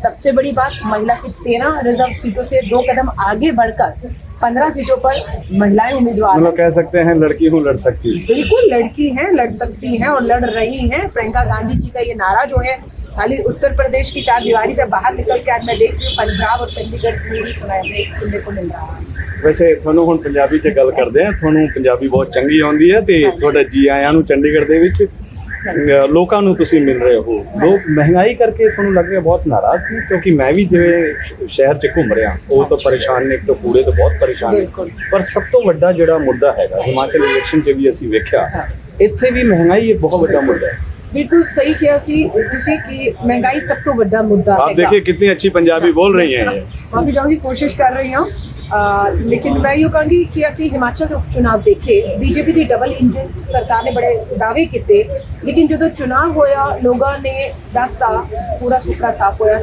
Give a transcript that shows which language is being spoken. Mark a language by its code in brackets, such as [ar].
[hi] सबसे बड़ी बात, महिला की 13 रिजर्व सीटों से 2 कदम आगे बढ़कर 15 सीटों पर महिलाएं उम्मीदवार हैं। कह सकते हैं लड़की हूँ लड़ सकती। बिल्कुल लड़की हैं, लड़ सकती हैं और लड़ रही हैं। प्रियंका गांधी जी का ये नारा जो है, खाली उत्तर प्रदेश की 4 दीवारी से बाहर निकल के आज मैं देख रही हूँ पंजाब और चंडीगढ़ में भी सुनने को मिल रहा है। [pa] वैसे ਤੁਹਾਨੂੰ ਹੁਣ ਪੰਜਾਬੀ 'ਚ ਗੱਲ ਕਰਦੇ ਆ, ਤੁਹਾਨੂੰ ਪੰਜਾਬੀ ਬਹੁਤ ਚੰਗੀ ਆਉਂਦੀ ਹੈ ਤੇ ਤੁਹਾਡਾ ਜੀ ਆਇਆਂ ਨੂੰ ਚੰਡੀਗੜ੍ਹ ਦੇ ਵਿੱਚ। ਲੋਕਾਂ ਨੂੰ ਤੁਸੀਂ ਮਿਲ ਰਹੇ ਹੋ, ਲੋਕ ਮਹਿੰਗਾਈ ਕਰਕੇ ਤੁਹਾਨੂੰ ਲੱਗ ਰਿਹਾ ਬਹੁਤ ਨਾਰਾਜ਼ ਨੇ, ਕਿਉਂਕਿ ਮੈਂ ਵੀ ਜਿਵੇਂ ਸ਼ਹਿਰ 'ਚ ਘੁੰਮ ਰਿਹਾ, ਉਹ ਤਾਂ ਪਰੇਸ਼ਾਨ ਨੇ, ਇੱਕ ਤਾਂ ਕੂੜੇ ਤੋਂ ਬਹੁਤ ਪਰੇਸ਼ਾਨ ਨੇ, ਪਰ ਸਭ ਤੋਂ ਵੱਡਾ ਜਿਹੜਾ ਮੁੱਦਾ ਹੈਗਾ, ਹਿਮਾਚਲ ਇਲੈਕਸ਼ਨ 'ਚ ਵੀ ਅਸੀਂ ਵੇਖਿਆ, ਇੱਥੇ ਵੀ ਮਹਿੰਗਾਈ ਇੱਕ ਬਹੁਤ ਵੱਡਾ ਮੁੱਦਾ है। [hi] बिल्कुल सही किया तुसी कि महंगाई सब तो बड़ा मुद्दा है। आप देखिए कितनी अच्छी पंजाबी बोल रही हैं। माफी चाहूंगी, कोशिश कर रही हूँ, लेकिन मैं यूँ कहूँगी कि असी हिमाचल उपचुनाव देखे, बीजेपी की डबल इंजन सरकार ने बड़े दावे किए, लेकिन [pa] जो चुनाव होया लोगों ने दसता पूरा सुखड़ा साफ होया।